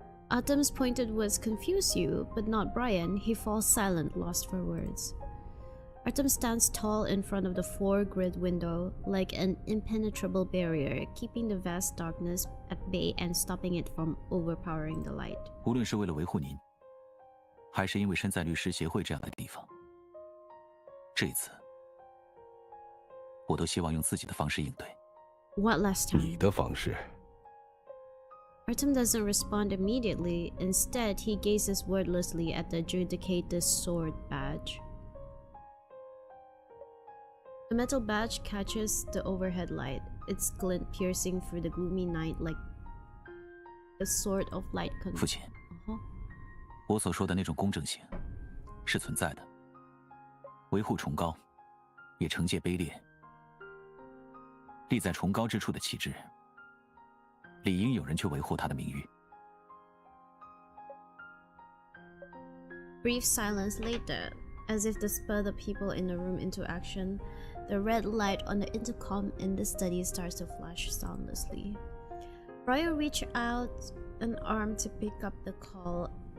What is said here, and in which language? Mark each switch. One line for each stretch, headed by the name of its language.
English: Autumn's pointed words confuse you, but not Brian. He falls silent, lost for words. Artem stands tall in front of the four-grid window, like an impenetrable barrier, keeping the vast darkness at bay and stopping it from overpowering the light.
Chinese: 无论是为了维护您，还是因为身在律师协会这样的地方，这一次，我都希望用自己的方式应对。
English: What last time?
Chinese: 你的方式。
English: Artem doesn't respond immediately. Instead, he gazes wordlessly at the adjudicator's sword badge. The metal badge catches the overhead light, its glint piercing through the gloomy night like a sort of light.
Chinese: 父亲，我所说的那种公正性是存在的，维护崇高，也惩戒卑劣。立在崇高之处的旗帜，理应有人去维护它的名誉。
English: Brief silence later, as if to spur the people in the room into action. The red light on the intercom in the study starts to flash soundlessly. Brian reaches out an arm to pick up the call.